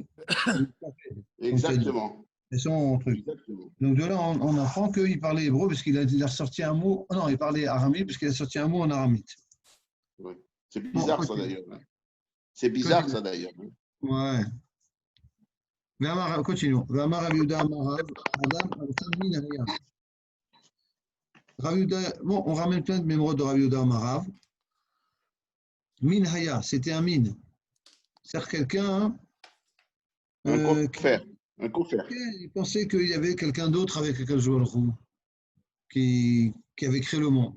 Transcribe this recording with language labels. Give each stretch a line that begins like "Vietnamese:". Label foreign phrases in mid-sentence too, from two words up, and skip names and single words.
French: Exactement. C'est son truc. Exactement. Donc de là, on apprend qu'il parlait hébreu parce qu'il a sorti un mot. Non, il parlait aramite parce qu'il a sorti un mot en aramite. Oui. C'est bizarre ça d'ailleurs. C'est bizarre ça d'ailleurs. Ouais. Continuons.
Hebrew: ואמר רב יהודה אמר רב אדם הראשון מין היה. Rav Yehuda,
French: bon, on ramène plein de mémoires de
Hebrew: רב יהודה אמר רב. מין היה,
French: c'était un mine. C'est-à-dire quelqu'un Un qui coffre. Un coffre. il pensait qu'il y avait quelqu'un d'autre avec lequel jouer le roux, qui avait créé le monde.